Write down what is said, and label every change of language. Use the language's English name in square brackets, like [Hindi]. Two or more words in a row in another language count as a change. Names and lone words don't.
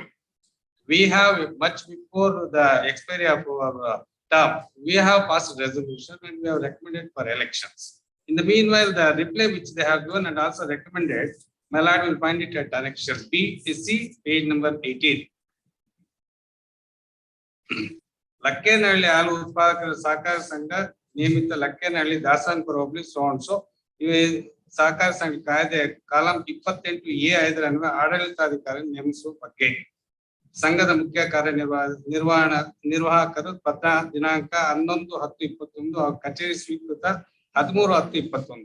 [English] We have much before the expiry of our term, we have passed resolution and we have recommended for elections. In the meanwhile, the reply which they have given and also recommended, my lord will find it at annexure B, C, page number 18. Lakkenhalli Halu Utpadakara Sahakara Sangha Niyamita Lakkenhalli Dasanpur Hobbli so and so. [Kannada] ಸಹಕಾರ ಸಂಘ ಕಾಯ್ದೆ ಕಾಲಂ 28A5 ಅನ್ವಯ ಆಡಳಿತಾಧಿಕಾರಿ ನೇಮಿಸುವ ಬಗ್ಗೆ ಸಂಘದ ಮುಖ್ಯ ನಿರ್ವಾಹಕರು ಪತ್ರ ದಿನಾಂಕ 11/10/21 ಕಚೇರಿ ಸ್ವೀಕೃತ 13/10/21.